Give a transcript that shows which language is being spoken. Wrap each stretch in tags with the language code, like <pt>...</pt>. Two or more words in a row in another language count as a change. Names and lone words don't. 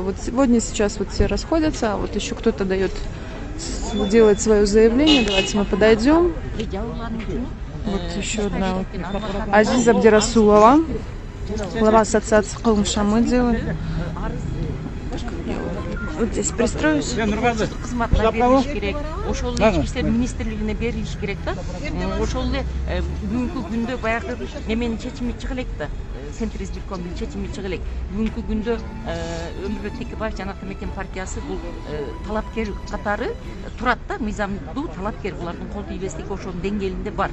<ru>Вот сегодня, сейчас вот все расходятся, а вот еще кто-то делает свое заявление. Давайте мы подойдем. Вот еще одна. Азиз Абдирасулова, глава ассоциации Кылым Шамы делает. Вот здесь пристроюсь.</ru> <ky>Кызматына берилиш керек. Ошол ички иштер министрлигине берилиш керек да. Ошол эле бүгүнкү күндө баягы неменин чечими чыга элек да. Центр избиркомдун чечими чыга элек. Бүгүнкү күндө Өмүрбек Текебаев жана Атамекен партиясы бул талапкер катары турат да, мыйзамдуу талапкер, булардын кол тийбестиги ошонун деңгээлинде бар.</ky>